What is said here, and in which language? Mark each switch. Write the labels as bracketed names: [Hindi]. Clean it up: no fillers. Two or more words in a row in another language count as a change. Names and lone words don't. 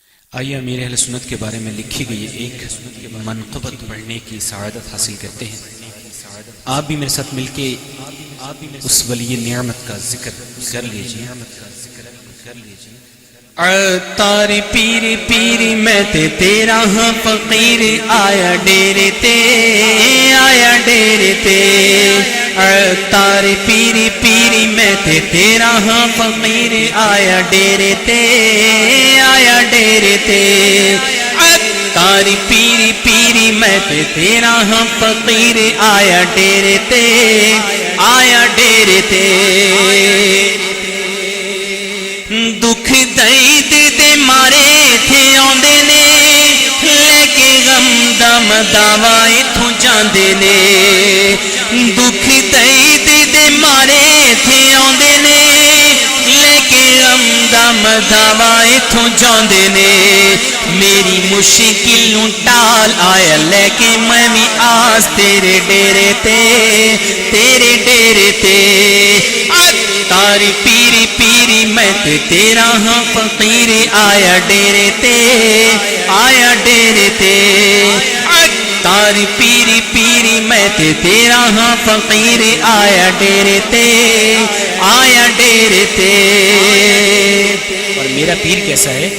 [Urdu] آئیے امیر اہل سنت کے بارے میں لکھی گئی ایک منقبت پڑھنے کی سعادت حاصل کرتے ہیں۔ آپ بھی میرے ساتھ مل کے اس ولی نعمت کا ذکر کر لیجیے۔ [Punjabi] عطار پیر پیر میں تے تیرا ہاں فقیر آیا ڈیرے تے آیا ڈیرے تے عطار پیر پیر میں تے تیرا ہاں فقیر آیا ڈیرے تے آیا ڈیرے تے عطار پیر پیر میں تے تیرا ہاں فقیر آیا ڈیرے تے آیا ڈیرے تے دکھ درد دے مارے تھے آندے نے لے کے غم دا مداوا ایتھوں جاندے نے دکھ درد دے مارے تھے آندے نے لے کے غم دا مداوا ایتھوں جاندے نے میری مشکل نوں ٹال آیا لے کے میں بھی آس تیرے ڈیرے تے تیرے ڈیرے تے تاری پیری پیری میں تے تیرا ہاں فقیر آیا ڈیرے تے آیا ڈیرے تے تاری پیری پیری میں تے تیرا ہاں فقیر آیا ڈیرے تے آیا ڈیرے تے [Urdu] اور میرا پیر کیسا ہے؟